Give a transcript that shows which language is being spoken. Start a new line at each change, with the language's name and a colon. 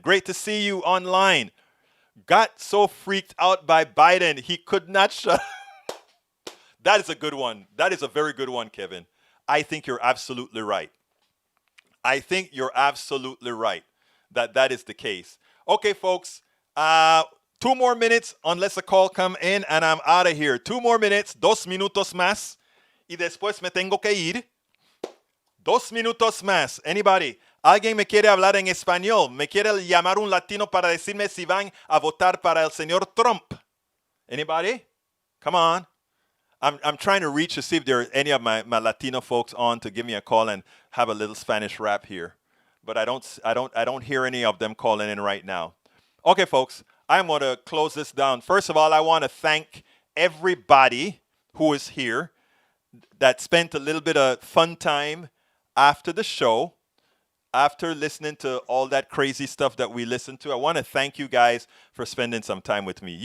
English: Great to see you online. Got so freaked out by Biden, he could not shut. That is a good one. That is a very good one, Kevin. I think you're absolutely right. I think you're absolutely right that is the case. Okay, folks, 2 more minutes unless a call come in and I'm out of here. 2 more minutes,
Spanish: 2 minutos más y después me tengo que ir. 2 minutos más.
English: Anybody?
Spanish: ¿Alguien me quiere hablar en español? ¿Me quiere llamar un latino para decirme si van a votar para el señor Trump?
English: Anybody? Come on. I'm trying to reach to see if there are any of my Latino folks on to give me a call and have a little Spanish rap here. But I don't hear any of them calling in right now. Okay, folks, I'm going to close this down. First of all, I want to thank everybody who is here that spent a little bit of fun time after the show, after listening to all that crazy stuff that we listened to. I want to thank you guys for spending some time with me.